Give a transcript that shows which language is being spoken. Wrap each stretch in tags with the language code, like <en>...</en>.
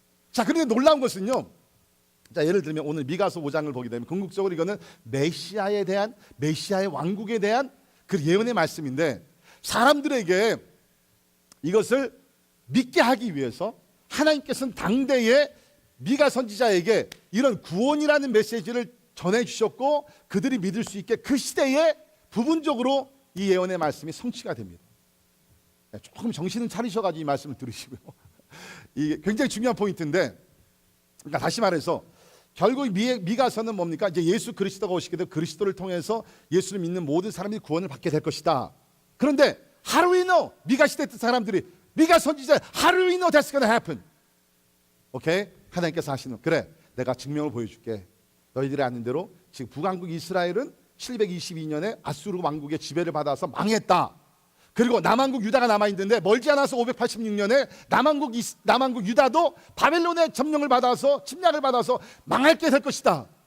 <ko>자, 그런데 놀라운 것은요, 자, 예를 들면 오늘 미가서 5장을 보게 되면 궁극적으로 이거는 메시아에 대한, 메시아의 왕국에 대한 그 예언의 말씀인데 사람들에게 이것을 믿게 하기 위해서 하나님께서는 당대의 미가 선지자에게 이런 구원이라는 메시지를 전해주셨고 그들이 믿을 수 있게 그 시대에 부분적으로 이 예언의 말씀이 성취가 됩니다. 조금 정신을 차리셔가지고 이 말씀을 들으시고요. 이게 굉장히 중요한 포인트인데, 그러니까 다시 말해서 결국 미가서는 뭡니까? 이제 예수 그리스도가 오시게 되고 그리스도를 통해서 예수를 믿는 모든 사람이 구원을 받게 될 것이다. 그런데</ko> <en>How do we know?</en> <ko>미가 시대 때 사람들이 미가 선지자</ko> <en>How do we know that's going to happen?</en> <ko>오케이? 하나님께서 하시는, 그래 내가 증명을 보여줄게. 너희들이 아는 대로 지금 북왕국 이스라엘은 722년에 아수르 왕국의 지배를 받아서 망했다. 그리고 남왕국 유다가 남아있는데 멀지 않아서 586년에 남왕국 유다도 바벨론의 점령을 받아서 침략을 받아서 망하게 될 것이다.</ko>